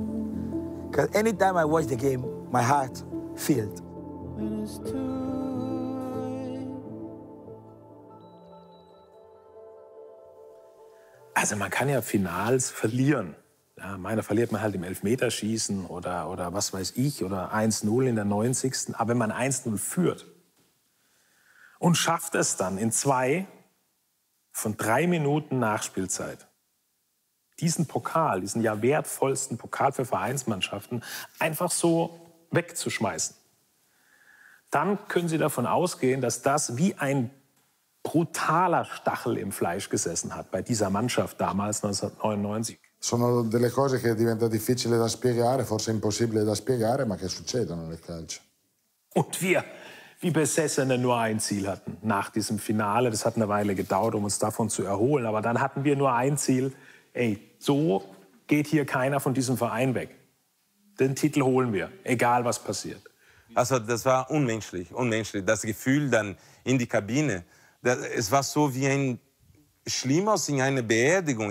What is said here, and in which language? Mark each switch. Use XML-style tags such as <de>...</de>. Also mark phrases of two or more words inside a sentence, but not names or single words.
<en>Because anytime I watch the game, my heart filled.</en> <de>Also man kann ja Finals verlieren. Ja, meiner verliert man halt im Elfmeterschießen oder was weiß ich, oder 1-0 in der 90. Aber wenn man 1-0 führt und schafft es dann in 2 von 3 Minuten Nachspielzeit, diesen Pokal, diesen ja wertvollsten Pokal für Vereinsmannschaften, einfach so wegzuschmeißen, dann können Sie davon ausgehen, dass das wie ein brutaler Stachel im Fleisch gesessen hat bei dieser Mannschaft damals 1999.</de> <it>Sono delle cose che diventa difficile da spiegare, forse impossibile da spiegare, ma che succedono nel calcio.</it> <de>Und wir, wie Besessene, nur ein Ziel hatten nach diesem Finale. Das hat eine Weile gedauert, um uns davon zu erholen. Aber dann hatten wir nur ein Ziel. Ey, so geht hier keiner von diesem Verein weg. Den Titel holen wir, egal was passiert. Also das war unmenschlich, unmenschlich. Das Gefühl dann in die Kabine, es war so wie ein Schlimmes in einer Beerdigung.</de>